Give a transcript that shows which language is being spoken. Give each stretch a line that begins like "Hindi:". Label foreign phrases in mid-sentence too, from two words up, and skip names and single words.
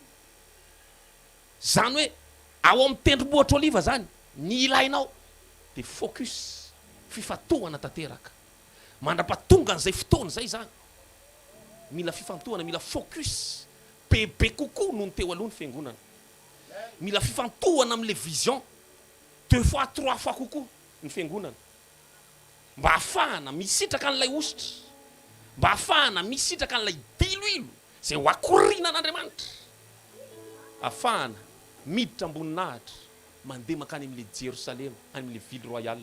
Malagasy: Zany hoe ao amin'ny tendrombohitra oliva zany ny ilainao dia focus fifantohana tanteraka. Mandra-pahatonga an'izay fotoana zay zany mila fifantohana, mila focus bebe kokoa noho ny teo aloha ny fiangonana. Mila fifantohana amin'le vision
French: 2 fois 3 fois
Malagasy: kokoa ny fiangonana mba hafahana misitraka an'ilay ositra, mba hafahana misitraka an'ilay diloilo zay ho akorina an'Andriamanitra, hafahana miditra amboninahitra mandeha makany amin'le Jerosalema, any amin'le
French: ville royale.